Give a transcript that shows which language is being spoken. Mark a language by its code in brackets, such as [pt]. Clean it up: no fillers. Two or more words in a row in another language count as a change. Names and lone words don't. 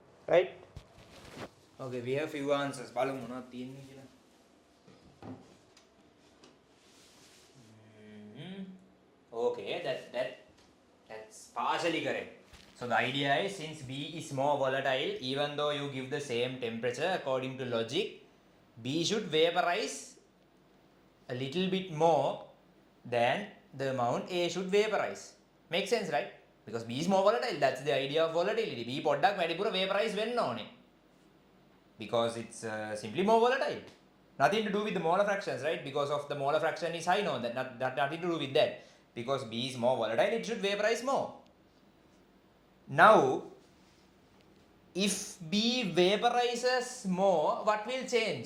[en] right? Okay, we have few answers. [si] බලමු මොනවද තියෙන්නේ කියලා. [en] Okay, that's partially correct. So the idea is, since B is more volatile, even though you give the same temperature, according to logic, B should vaporize a little bit more than the amount A should vaporize. Makes sense, right? Because B is more volatile. That's the idea of volatility. [si] B පොඩ්ඩක් වැඩිපුර vaporize වෙන්න ඕනේ. [en] Because it's simply more volatile. Nothing to do with the molar fractions, right? Because of the molar fraction is high, no, that nothing to do with that. Because B is more volatile, it should vaporize more. Now, if B vaporizes more, what will change?